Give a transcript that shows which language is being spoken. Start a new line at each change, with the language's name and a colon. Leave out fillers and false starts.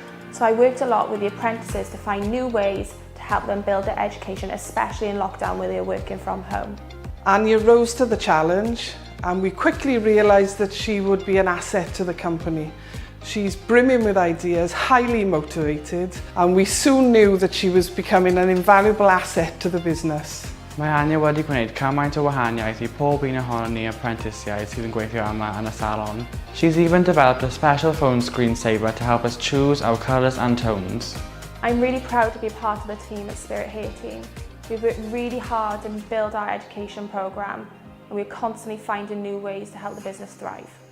English: So I worked a lot with the apprentices to find new ways to help them build their education, especially in lockdown where they were working from home. Anya rose to the challenge and we quickly realised that she would be an asset to the company. She's brimming with ideas, highly motivated, and we soon knew that she was becoming an invaluable asset to the business.
Welsh: Mae Anya wedi gwneud cymaint o wahaniaeth I pob un ohonon ni apprentisiaid sydd yn gweithio yma yn y salon.
English: She's even developed a special phone screensaver to help us choose our colours and tones. I'm really proud to be part of the team at Spirit Hair Team. We've worked really hard to build our education programme and we're constantly finding new ways to help the business thrive.